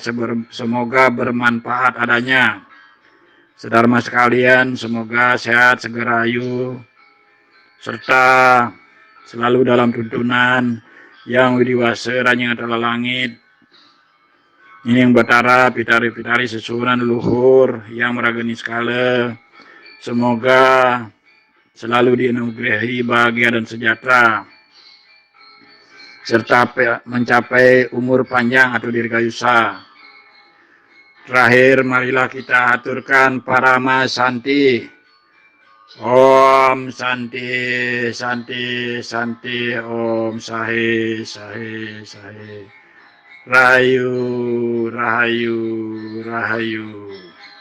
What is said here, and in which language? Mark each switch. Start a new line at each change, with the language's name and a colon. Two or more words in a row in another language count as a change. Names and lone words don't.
Indonesian: Semoga bermanfaat adanya. Sedharma sekalian, semoga sehat, segera ayu, serta selalu dalam tuntunan yang widiwasa, ranying adalah langit, ini yang batara, pitari-pitari sesuhunan luhur yang meragani skala. Semoga selalu dianugerahi bahagia dan sejahtera, serta mencapai umur panjang atau dirgayusa. Terakhir, marilah kita aturkan parama santi.
Sanskrit: Om santi, santi, santi. Om sahe, sahe, sahe.
Balinese: Rahayu, rahayu, Rahayu.